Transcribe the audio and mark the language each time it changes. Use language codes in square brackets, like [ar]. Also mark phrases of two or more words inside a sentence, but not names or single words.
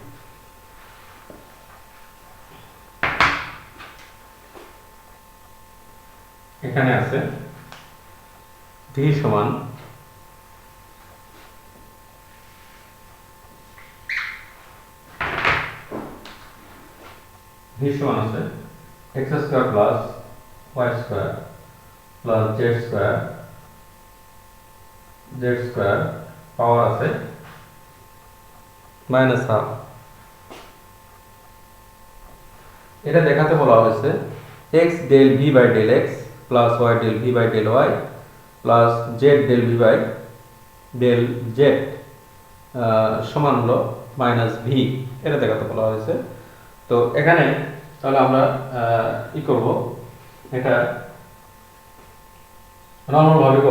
[bn] এখানে আছে v সমান আছে [en] x square plus y square plus z square power [bn] আছে [en] minus half. [bn] এটা দেখাতে বলা হয়েছে [en] x del v by del x plus y del v by del y plus z del v by del z [bn] সমান হলো [en] minus v. [bn] এটা দেখাতে বলা হয়েছে। তো এখানে তাহলে আমরা কি করব, এটা নরমাল ভাবে করব।